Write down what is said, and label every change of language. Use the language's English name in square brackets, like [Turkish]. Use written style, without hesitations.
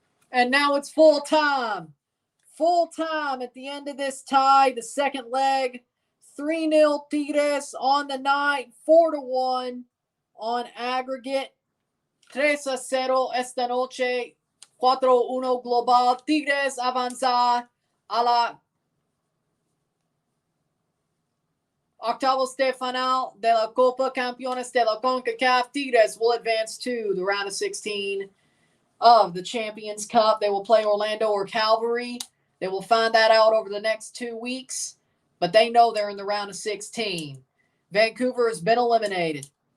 [English] And now it's full time. Full time at the end of this tie, the second leg. 3-0 Tigres on the night, 4-1 on aggregate. [Spanish] 3-0 esta noche, 4-1 global. Tigres avanza a la octavos de final de la Copa Campeones de la CONCACAF. [English] Tigres will advance to the round of 16 of the Champions Cup. They will play Orlando or Calvary. They will find that out over the next 2 weeks, but they know they're in the round of 16. Vancouver has been eliminated.